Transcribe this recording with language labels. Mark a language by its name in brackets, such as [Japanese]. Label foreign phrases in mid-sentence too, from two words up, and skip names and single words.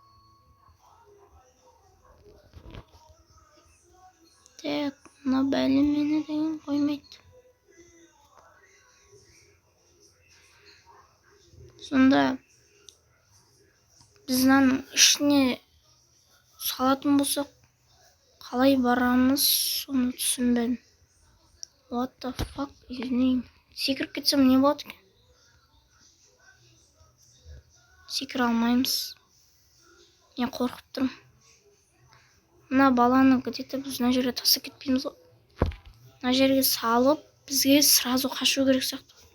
[Kazakh] Так, мына бәлі мені деген қоймайды. Сонда біздің ішіне салатын болсақ, қалай барамыз, соны түсінбедім. [English] What the fuck, [Russian] извините. [Kazakh] Секіріп кетсем не болады екен? Секіре алмаймыз. Мен қорқып тұрмын. Мына баланы где-то біз мына жерге тастап кетпейміз ғой. Мына жерге салып, бізге сразу қашу керек сияқты.